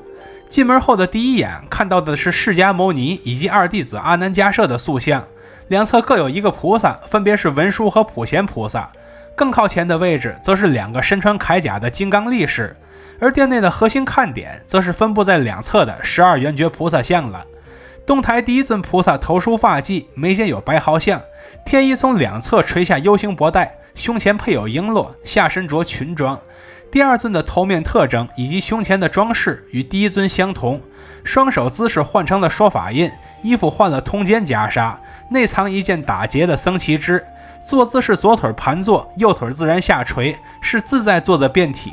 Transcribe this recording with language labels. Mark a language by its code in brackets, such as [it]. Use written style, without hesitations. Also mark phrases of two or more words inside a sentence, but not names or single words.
[zh] 進門後的第一眼看到的是釋迦牟尼以及2弟子阿難迦葉的塑像，2側各有1個菩薩，分別是文殊和普賢菩薩。更靠前的位置則是2個身穿鎧甲的金剛力士，而殿內的核心看點則是分布在2側的12圓覺菩薩像了。東台第一尊菩薩頭梳髮髻，眉間有白毫像，天衣從2側垂下 U 型脖帶，胸前配有瓔珞，下身着裙裝。第2尊的頭面特徵以及胸前的裝飾與第1尊相同，雙手姿勢換成了說法印，衣服換了通肩袈裟，內藏一件打結的僧旗枝，坐姿是左腿盤坐，右腿自然下垂，是自在坐的變體。